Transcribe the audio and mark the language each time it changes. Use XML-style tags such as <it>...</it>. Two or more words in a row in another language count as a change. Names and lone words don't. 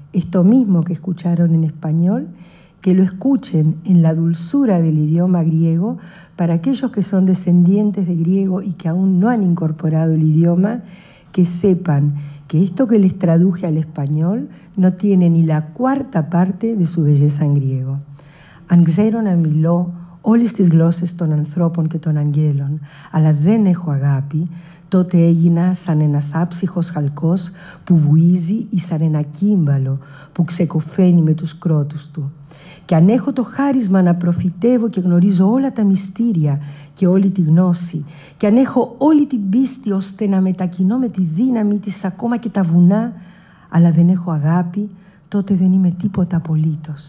<es>Esto mismo que escucharon en español, que lo escuchen en la dulzura del idioma griego para aquellos que son descendientes de griego y que aún no han incorporado el idioma, que sepan que esto que les traduje al español no tiene ni la cuarta parte de su belleza en griego.</es> <el>Αν ξέρω να μιλώ όλες τις γλώσσες των ανθρώπων και των αγγέλων, αλλά δεν έχω αγάπη, τότε έγινα σαν ένας άψυχος χαλκός που βουίζει ή σαν ένα κύμπαλο που ξεκοφαίνει με τους κρότους του. Και αν έχω το χάρισμα να προφητεύω και γνωρίζω όλα τα μυστήρια και όλη τη γνώση, και αν έχω όλη την πίστη ώστε να μετακινώ με τη δύναμη της ακόμα και τα βουνά, αλλά δεν έχω αγάπη, τότε δεν είμαι τίποτα απολύτως.</el>